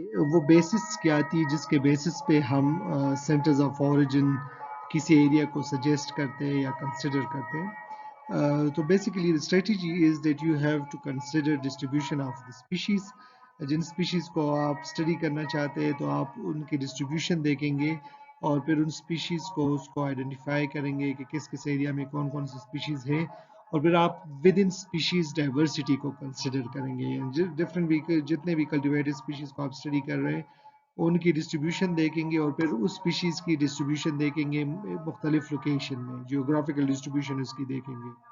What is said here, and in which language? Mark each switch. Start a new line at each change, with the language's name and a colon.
Urdu: وہ بیسس کیا تھی جس کے بیسس پہ ہم سینٹرز آف اوریجن کسی ایریا کو سجیسٹ کرتے ہیں یا کنسیڈر کرتے ہیں.
English: تو basically the strategy is that you have to consider distribution of the species,
Urdu: جن سپیشیز کو آپ اسٹڈی کرنا چاہتے ہیں تو آپ ان کی ڈسٹریبیوشن دیکھیں گے اور پھر ان سپیشیز کو اس کو آئیڈینٹیفائی کریں گے کہ کس کس ایریا میں کون کون سی سپیشیز ہے، اور پھر آپ ود ان سپیشیز ڈائیورسٹی کو کنسیڈر کریں گے. ڈفرینٹ جتنے بھی کلٹیویٹڈ سپیشیز کو آپ اسٹڈی کر رہے ہیں ان کی ڈسٹریبیوشن دیکھیں گے اور پھر اس سپیشیز کی ڈسٹریبیوشن دیکھیں گے مختلف لوکیشن میں، جیوگرافیکل ڈسٹریبیوشن اس کی دیکھیں گے.